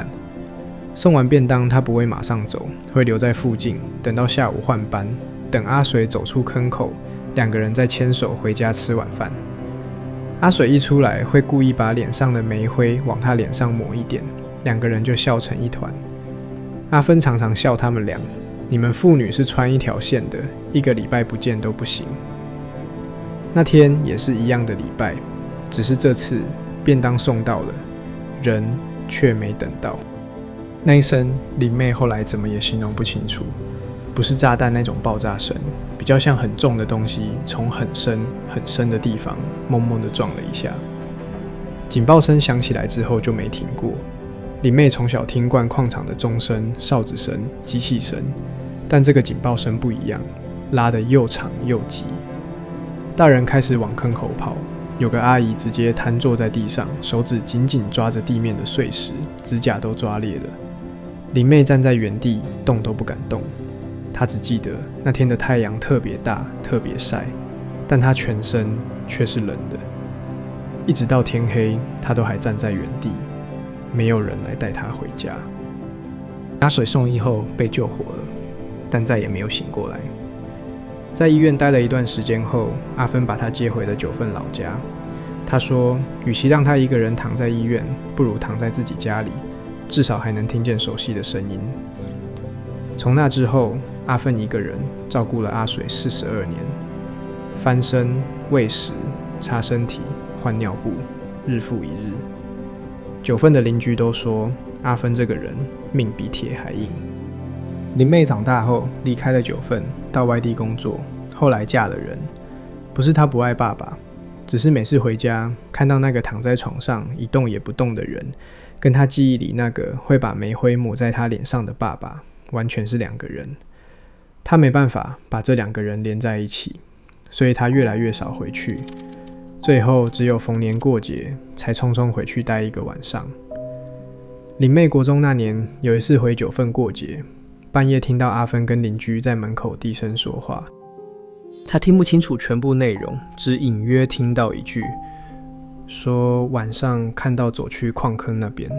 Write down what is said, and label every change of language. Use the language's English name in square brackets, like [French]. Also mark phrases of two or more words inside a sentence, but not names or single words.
[Chinese] 送完便當，她不會馬上走，會留在附近，等到下午換班，等阿水走出坑口，兩個人再牽手回家吃晚飯。阿水一出來，會故意把臉上的煤灰往他臉上抹一點，兩個人就笑成一團。阿芬常常笑他們倆，你們父女是穿一條線的，一個禮拜不見都不行。那天也是一樣的禮拜，只是這次便當送到了，人卻沒等到。那一聲，林妹後來怎麼也形容不清楚，不是炸彈那種爆炸聲，比較像很重的東西從很深很深的地方猛猛地撞了一下。警報聲響起來之後就沒停過。林妹從小聽慣礦場的鐘聲、哨子聲、機器聲，但這個警報聲不一樣， 拉得又長又急。大人開始往坑口跑，有個阿姨直接癱坐在地上，手指緊緊抓着地面的碎石，指甲都抓裂了。林妹站在原地，動都不敢動。她只記得那天的太陽特別大，特別曬，但她全身卻是冷的。一直到天黑，她都還站在原地，沒有人來帶她回家。阿水送醫後被救活了，但再也沒有醒過來。在醫院待了一段時間後，阿芬把她接回了九份老家。她說，與其讓她一個人躺在醫院，不如躺在自己家裡，至少還能聽見熟悉的聲音。從那之後，阿芬一個人照顧了阿水42年，翻身、餵食、擦身體、換尿布，日復一日。九份的鄰居都說，阿芬這個人命比鐵還硬。林妹長大後離開了九份，到外地工作，後來嫁了人。不是她不愛爸爸，只是每次回家看到那個躺在床上一動也不動的人，跟她記憶裡那個會把煤灰抹在她臉上的爸爸，完全是兩個人。她沒辦法把這兩個人連在一起，所以她越來越少回去。最後只有逢年過節才匆匆回去待一個晚上。林妹國中那年有一次回九份過節，半夜聽到阿芬跟鄰居在門口低聲說話，她聽不清楚全部內容，只隱約聽到一句，說晚上看到走去礦坑那邊。